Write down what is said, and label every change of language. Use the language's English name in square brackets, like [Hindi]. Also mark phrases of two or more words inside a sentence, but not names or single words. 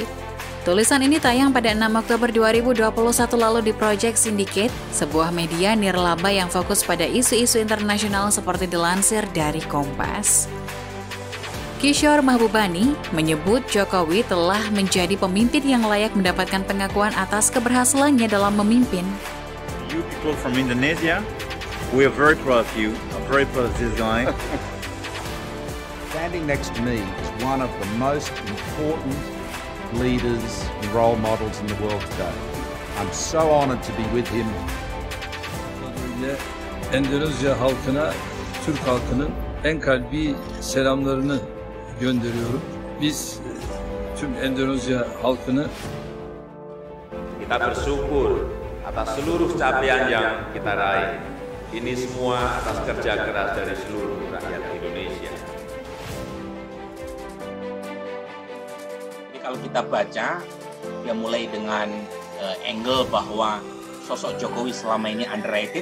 [Indonesian] Tulisan ini tayang pada 6 Oktober 2021 lalu di Project Syndicate, sebuah media nirlaba yang fokus pada isu-isu internasional seperti dilansir dari Kompas. Kishore Mahbubani menyebut Jokowi telah menjadi pemimpin yang layak mendapatkan pengakuan atas keberhasilannya dalam memimpin. [English] You people from Indonesia, we are very proud of you. I'm very proud of this guy. Standing next to me is one of the most important leaders and role models in the world today. I'm so honored to be with him. [Turkish] Endonezya halkına, Türk halkının en kalbi selamlarını gönderiyorum. Biz tüm Endonezya halkını [Indonesian] Kita bersyukur atas seluruh capaian yang kita raih. Ini semua atas kerja keras dari seluruh rakyat Indonesia. Jadi kalau kita baca, ya mulai dengan angle bahwa sosok Jokowi selama ini underrated.